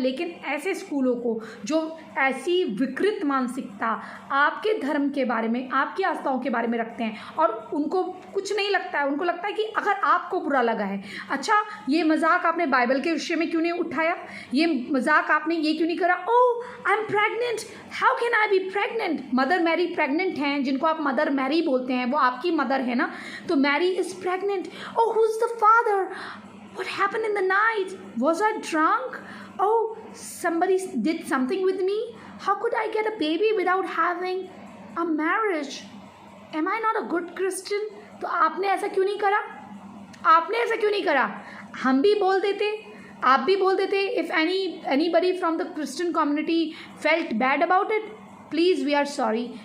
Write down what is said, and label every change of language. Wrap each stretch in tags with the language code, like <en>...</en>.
<hi>लेकिन ऐसे स्कूलों को जो ऐसी विकृत मानसिकता आपके धर्म के बारे में, आपकी आस्थाओं के बारे में रखते हैं और उनको कुछ नहीं लगता है, उनको लगता है कि अगर आपको बुरा लगा है, अच्छा ये मजाक आपने बाइबल के विषय में क्यों नहीं उठाया, ये मजाक आपने ये क्यों नहीं करा,</hi> <en>Oh I am pregnant, how can I be pregnant.</en> <hi>Mother Mary pregnant हैं, जिनको आप मदर मैरी बोलते हैं वो आपकी मदर है ना,</hi> <en>तो Mary is pregnant. Oh who is the father, what happened in the night, was I drunk, oh somebody did something with me, how could I get a baby without having a marriage, am I not a good Christian।</en> <hi>तो आपने ऐसा क्यों नहीं करा, आपने ऐसा क्यों नहीं करा। हम भी बोल देते, आप भी बोल देते।</hi> <en>If anybody from the Christian community felt bad about it, please we are sorry।</en>